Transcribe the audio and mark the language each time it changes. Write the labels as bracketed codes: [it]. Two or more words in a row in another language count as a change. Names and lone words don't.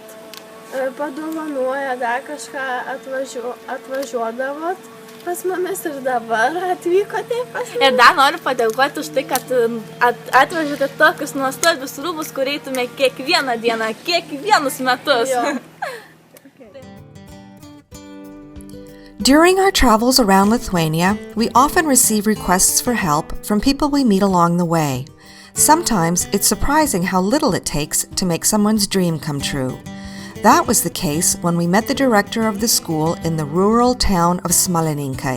[lt] Padovanojo, dar kažką atvažiuodavot pas mumis ir dabar atvykote pas mumis. Ir dar noriu padėkoti už tai, kad atvežėte tokius nuostabius rūbus, kur eitume kiekvieną dieną, kiekvienus metus. [en] During our travels around Lithuania, we often receive requests for help from people we meet along the way. Sometimes it's surprising how little it takes to make someone's dream come true. That was the case when we met the director of the school in the rural town of Smalininkai.